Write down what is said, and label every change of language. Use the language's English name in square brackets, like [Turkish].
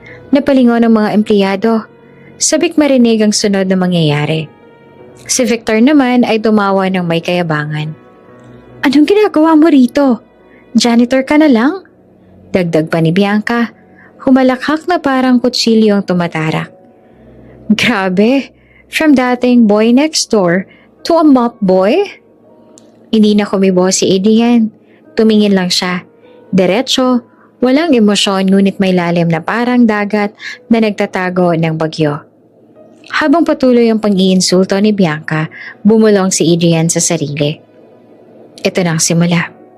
[Filipino] Napalingon ang mga empleyado. Sabik marinig ang sunod na mangyayari. Si Victor naman ay tumawa ng may kayabangan. Anong ginagawa mo rito? Janitor ka na lang? Dagdag pa ni Bianca. Humalakhak na parang kutsilyo ang tumatarak. Grabe! [English] From dating boy next door to a mop boy? [Filipino] Hindi na kumibo si Adrian. Tumingin lang siya. Diretso, walang emosyon ngunit may lalim na parang dagat na nagtatago ng bagyo. Habang patuloy ang pang-iinsulto ni Bianca, bumulong si Adrian sa sarili. Ito na ang simula.